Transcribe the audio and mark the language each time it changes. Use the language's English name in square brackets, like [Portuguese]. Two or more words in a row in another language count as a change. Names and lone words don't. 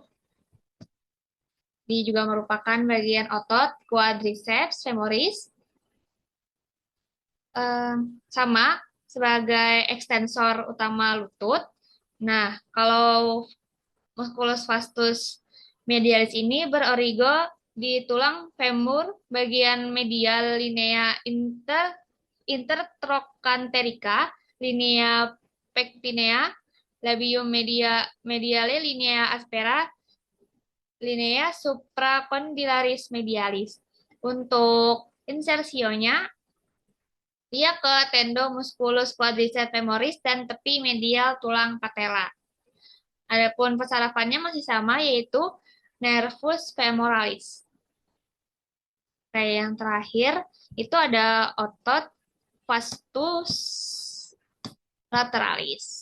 [Indonesian] Dia juga merupakan bagian otot quadriceps femoris, sama sebagai ekstensor utama lutut. Nah, kalau musculus vastus medialis ini berorigo di tulang femur bagian medial linea intertrochanterica, linea pectinea, labium mediale, linea aspera, linea supracondylaris medialis. Untuk insersionya dia ke tendon musculus quadriceps femoris dan tepi medial tulang patella. Adapun persarafannya masih sama, yaitu nervus femoralis. Kayak yang terakhir, itu ada otot vastus lateralis.